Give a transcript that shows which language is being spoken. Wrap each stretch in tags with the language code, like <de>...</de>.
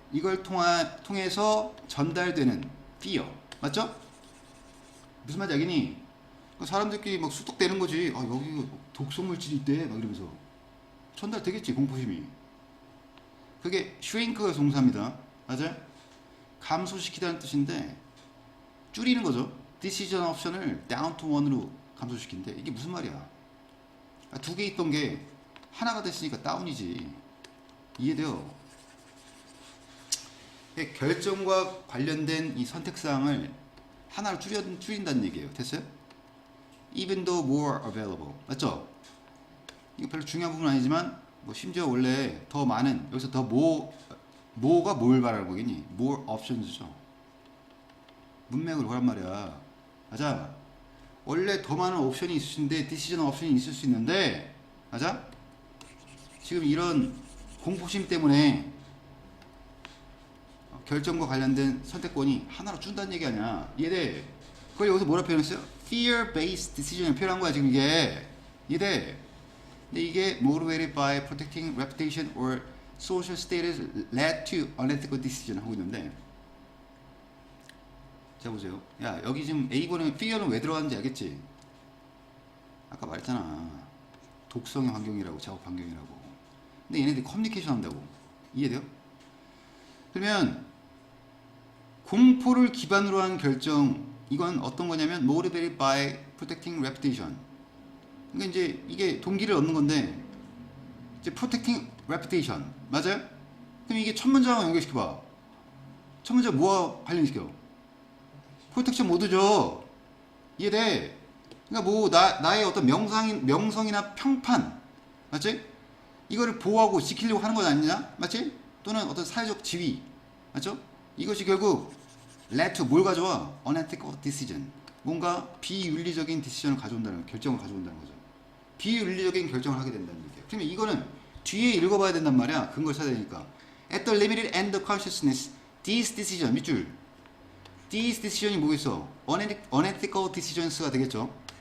<ko>이걸 통해서 전달되는 fear. 맞죠? 무슨 말인지 알겠니? 사람들끼리 막 수독되는 거지. 아, 여기 독성물질이 있대. 막 이러면서. 전달되겠지, 공포심이. 그게 shrink가 동사입니다. 맞아요? 감소시키다는 뜻인데, 줄이는 거죠. decision option을</ko> <en>down to one</en> <ko>으로 감소시킨대. 이게 무슨 말이야? 두 개 있던 게 하나가 됐으니까 다운이지. 이해돼요? 결정과 관련된 이 선택사항을 하나로 줄인다는 얘기예요. 됐어요?</ko> <en>Even though more available.</en> <ko>맞죠? 이거 별로 중요한 부분은 아니지만, 뭐 심지어 원래 더 많은, 여기서 더 뭐가 뭘 말하는 거겠니? more options죠. 문맥을 보란 말이야. 맞아? 원래 더 많은 옵션이 있으신데, 디시전 옵션이 있을 수 있는데, 맞아? 지금 이런 공포심 때문에 결정과 관련된 선택권이 하나로 준다는 얘기 아니야. 이해돼? 그걸 여기서 뭐라 표현했어요? Fear-based decision을 표현한 거야 지금 이게. 이해돼?</ko> <en>근데 이게 motivated by protecting reputation or social status led to unethical decision</en> <ko>하고 있는데, 자 보세요. 야 여기 지금 A번에 fear는 왜 들어갔는지 알겠지? 아까 말했잖아. 독성의 환경이라고, 작업 환경이라고. 근데 얘네들이 커뮤니케이션 한다고. 이해돼요? 그러면 공포를 기반으로 한 결정, 이건 어떤 거냐면</ko> <en>motivated by protecting reputation.</en> <ko>그러니까 이제 이게 동기를 얻는 건데, 이제</ko> <en>protecting reputation</en> <ko>맞아요? 그럼 이게 첫 문장하고 연결시켜봐. 첫 문장 뭐와 관련시켜? 프로텍션 모드죠. 이해돼? 그러니까 뭐 나의 어떤 명성이나 평판, 맞지? 이거를 보호하고 지키려고 하는 건 아니냐, 맞지? 또는 어떤 사회적 지위, 맞죠? 이것이 결국 led to 뭘 가져와?</ko> <en>unethical decision.</en> <ko>뭔가 비윤리적인 decision을 가져온다는, 결정을 가져온다는 거죠. 비윤리적인 결정을 하게 된다는 얘기예요. 그러면 이거는 뒤에 읽어봐야 된단 말이야. 근거를 찾아야 되니까.</ko> <en>At the limited end of consciousness, these decision 밑줄. These decision이</en> <ko>뭐겠어?</ko> <en>unethical decisions가 되겠죠.</en>